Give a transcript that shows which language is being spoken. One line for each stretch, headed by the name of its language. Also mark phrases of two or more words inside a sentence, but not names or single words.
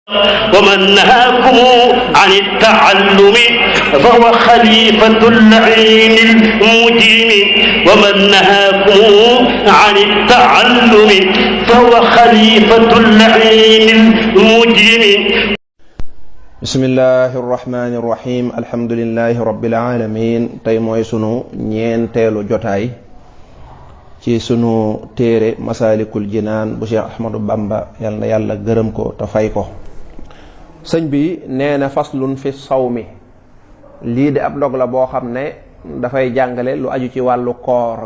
Arabic: ومن نهاكم عن التعلم فهو خليفة اللعين المجرم ومن نهاكم عن التعلم فهو خليفة اللعين المجرم. بسم الله الرحمن الرحيم الحمد لله رب العالمين.
Wolof: tey mooy sunu ñeenteelu jotaay ci sunu téere Masaalikul Jinaan bu Cheikh Ahmadou Bamba yal na yàlla gërëm ko te fay ko. sëñ bi nee na
Arabic: فصل في الصوم,
Wolof: lii de ab dog la boo xam ne dafay jàngale lu aju ci wàllu koor.